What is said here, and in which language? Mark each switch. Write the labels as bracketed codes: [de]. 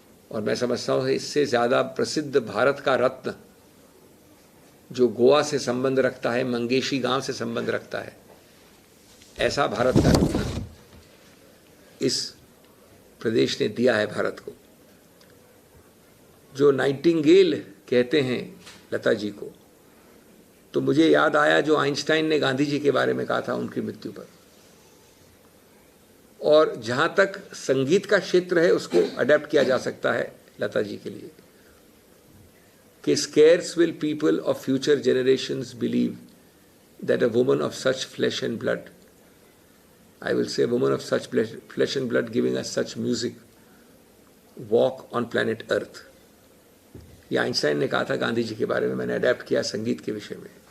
[hi] और मैं समझता हूँ इससे ज़्यादा प्रसिद्ध भारत का रत्न जो गोवा से संबंध रखता है, मंगेशी गांव से संबंध रखता है, ऐसा भारत का रत्न इस प्रदेश ने दिया है भारत को। जो नाइटिंगेल कहते हैं लता जी को, तो मुझे याद आया जो आइंस्टाइन ने गांधी जी के बारे में कहा था उनकी मृत्यु पर। और जहाँ तक संगीत का क्षेत्र है, उसको अडेप्ट किया जा सकता है लता जी के लिए कि [en] scarce will people of future generations believe that a woman of such flesh and blood, I will say a woman of such flesh and blood giving us such music, walk on planet Earth। [hi] ये Einstein ने कहा था गांधी जी के बारे में, मैंने adapt किया संगीत के विषय में।